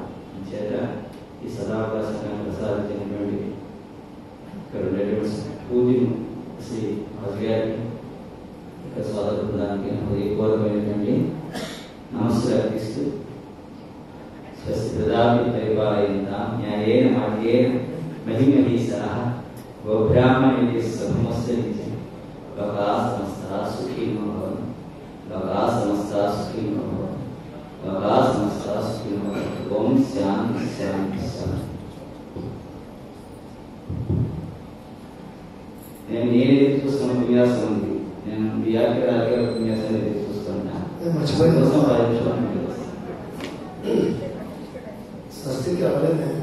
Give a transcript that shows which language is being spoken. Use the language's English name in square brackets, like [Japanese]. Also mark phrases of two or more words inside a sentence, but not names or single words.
[Telugu] చేత ఈ సదావకాశాన్ని ప్రసాదించినటువంటి ఇక్కడ ఉండేటువంటి పూజను శ్రీ రాజు గారికి ఇక్కడ సోదర బృందానికి హృదయపూర్వకమైనటువంటి నమస్కారం అర్పిస్తూ [Sanskrit] స్వస్తి పరిపాలయంతాం న్యాయేన మార్గేణ మహిమహీసః గోబ్రాహ్మణేతి సమస్తరించి లోకా సమస్తా సుఖినో భవంతు, లోకా సమస్తా సుఖినో భవంతు, లోకా సమస్తా సుఖినో భవంతు. ఓం శాంతి శాంతి శాంతి. [Telugu] నేను ఎదురు చూస్తున్న ఉపన్యాసం ఉంది, నేను బిఆర్కే రాజు గారి ఉపన్యాసాన్ని ఎదురు చూస్తున్నాను. స్వస్తికి అవ్వలేదు.